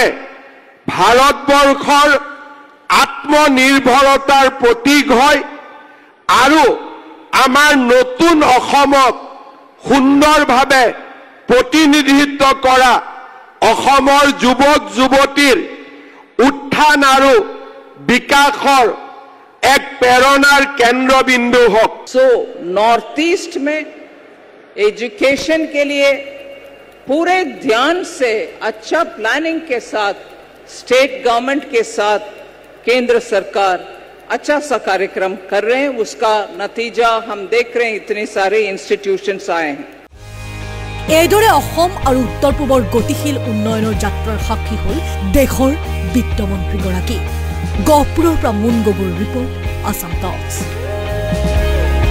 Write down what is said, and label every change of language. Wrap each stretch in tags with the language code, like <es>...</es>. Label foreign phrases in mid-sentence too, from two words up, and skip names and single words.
<as>ভাৰতবৰ্ষৰ আত্মনিৰ্ভৰতাৰ প্ৰতীক হয় আৰু আমাৰ নতুন অসমক সুন্দৰভাৱে প্ৰতিনিধিত্ব কৰা অসমৰ যুৱক যুৱতীৰ উত্থান আৰু বিকাশৰ</as> <hi>एक प्रेरणार केंद्र बिंदु हो। सो नॉर्थ ईस्ट में एजुकेशन के लिए पूरे ध्यान से अच्छा प्लानिंग के साथ</hi> <en>state government</en> <hi>के साथ केंद्र सरकार अच्छा सा कार्यक्रम कर रहे हैं। उसका नतीजा हम देख रहे हैं, इतने सारे इंस्टीट्यूशंस आए हैं।</hi> <as>এইদৰে অসম আৰু উত্তৰ পূবৰ গতিশীল উন্নয়নৰ যাত্ৰাৰ সাক্ষী হ'ল দেশৰ বিত্তমন্ত্ৰীগৰাকী। গহপুৰৰ পৰা মুন গগৈৰ ৰিপৰ্ট, আসাম টক্স।</as>